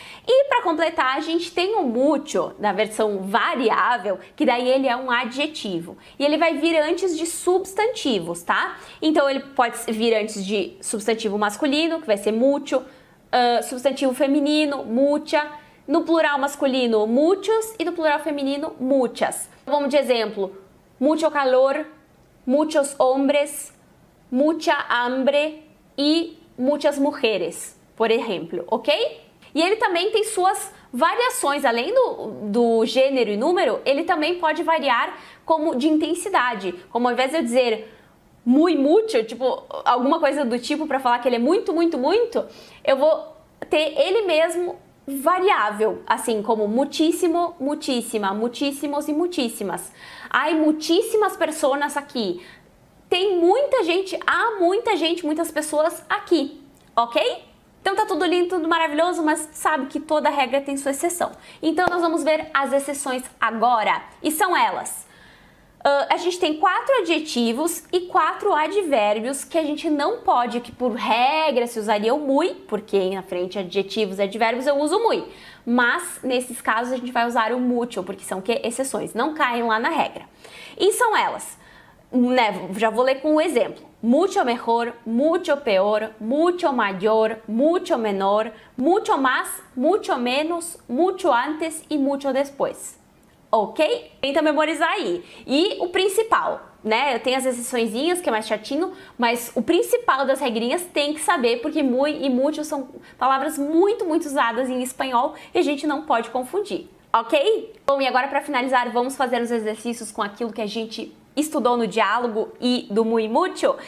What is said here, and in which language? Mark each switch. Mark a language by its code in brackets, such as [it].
[pt] E para completar, a gente tem o mucho na versão variável, que daí ele é um adjetivo. E ele vai vir antes de substantivos, tá? Então, ele pode vir antes de substantivo masculino, que vai ser mucho, substantivo feminino, mucha, no plural masculino, muchos, e no plural feminino, muchas. Vamos de exemplo, [es] mucho calor, muchos hombres, mucha hambre e muchas mujeres, [pt] por exemplo, ok? E ele também tem suas variações, além do gênero e número, ele também pode variar como de intensidade, como ao invés de eu dizer muy mucho, tipo, alguma coisa do tipo para falar que ele é muito, muito, muito, eu vou ter ele mesmo variável, assim como muchísimo, muchísima, muchísimos e muchísimas. [es] Hay muchísimas personas aqui. [pt] Tem muita gente, há muita gente, muitas pessoas aqui, ok? Então tá tudo lindo, tudo maravilhoso, mas sabe que toda regra tem sua exceção. Então nós vamos ver as exceções agora, e são elas. A gente tem 4 adjetivos e 4 advérbios que a gente não pode, que por regra se usaria o muy, porque na frente adjetivos e advérbios eu uso o muy. Mas nesses casos a gente vai usar o mucho, porque são exceções, não caem lá na regra. E são elas, né, já vou ler com um exemplo. [es] Mucho mejor, mucho peor, mucho mayor, mucho menor, mucho más, mucho menos, mucho antes e mucho después. [pt] Ok? Tenta memorizar aí. E o principal, né? Eu tenho as exceçõezinhas, que é mais chatinho, mas o principal das regrinhas tem que saber, porque muy e mucho são palavras muito, muito usadas em espanhol e a gente não pode confundir. Ok? Bom, e agora para finalizar, vamos fazer os exercícios com aquilo que a gente estudou no diálogo e do muy mucho.